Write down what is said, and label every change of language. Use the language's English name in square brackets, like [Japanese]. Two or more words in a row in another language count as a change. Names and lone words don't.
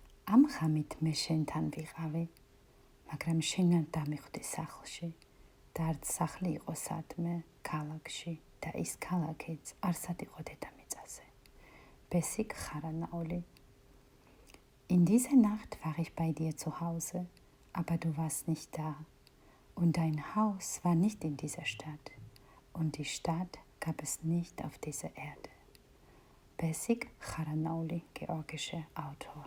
[Georgian] ამხამით მე შენთან ვიყავი, მაგრამ შენთან დამიხვდი სახლში და არც სახლი იყო სადმე, ქალაქში და ის ქალაქიც არსად იყო დედამიწაზე. [German] Bessic Charanauli. In dieser Nacht war ich bei dir zu Hause, aber du warst nicht da. Und dein Haus war nicht in dieser Stadt. Und die Stadt gab es nicht auf dieser Erde. Bessic Charanauli, georgischer Autor.